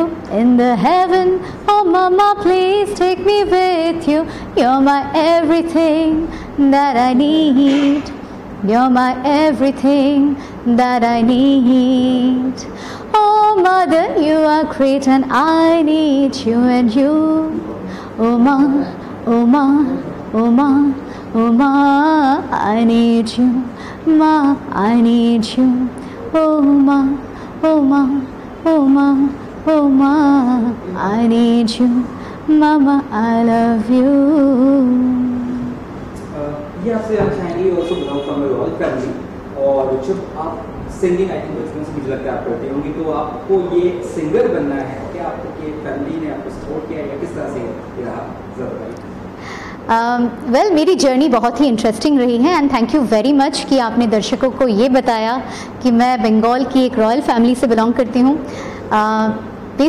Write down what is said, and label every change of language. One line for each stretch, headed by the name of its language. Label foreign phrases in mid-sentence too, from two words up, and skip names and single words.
English: In the heaven, oh mama, please take me with you. You're my everything that I need. You're my everything that I need. Oh mother, you are great and I need you and you. Oh ma, oh ma, oh ma, oh ma, I need you. Ma, I need you. Oh ma, oh ma, oh ma, oh ma, I need you. Mama, I love you.
Hindi: ये आपसे जानना चाहेंगे,
English: also belong from a royal family,
Hindi: और जब आप
English: singing I think
Hindi: बचपन से मुझे लगता है आप करते होंगे, तो आपको ये सिंगर बनना है, क्या आपके फैमिली ने आपको सपोर्ट किया या किस तरह से रहा, जरा बताइए। वेल मेरी जर्नी बहुत ही इंटरेस्टिंग रही है
English: and thank you very much
Hindi: कि आपने दर्शकों को ये बताया कि मैं बंगाल की एक
English: royal family
Hindi: से बिलोंग करती हूँ।